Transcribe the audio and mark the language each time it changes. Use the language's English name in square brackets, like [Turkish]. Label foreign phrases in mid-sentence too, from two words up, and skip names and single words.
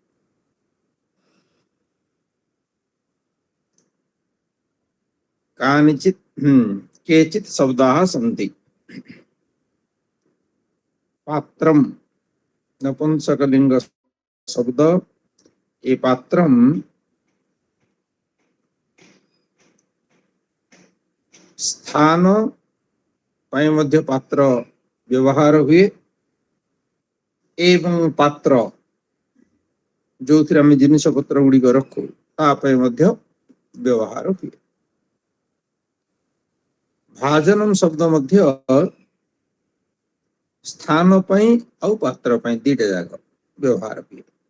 [Sanskrit] कानिचित् केचित् शब्दाः सन्ति। पात्रं नपुंसकलिंग शब्द। ये पात्रं स्थान [Odia] ପାଇଁ ମଧ୍ୟ ପାତ୍ର ବ୍ୟବହାର ହୁଏ ଏବଂ ପାତ୍ର ଯୋଉଥିରେ ଆମେ ଜିନିଷ ପତ୍ର ଗୁଡ଼ିକ ରଖୁ ତା ପାଇଁ ମଧ୍ୟ ବ୍ୟବହାର ହୁଏ। ଭାଜନम ଶବ୍ଦ ମଧ୍ୟ ସ୍ଥାନ ପାଇଁ ଆଉ ପାତ୍ର ପାଇଁ ଦିଟା ଯାକ ବ୍ୟବହାର ହୁଏ।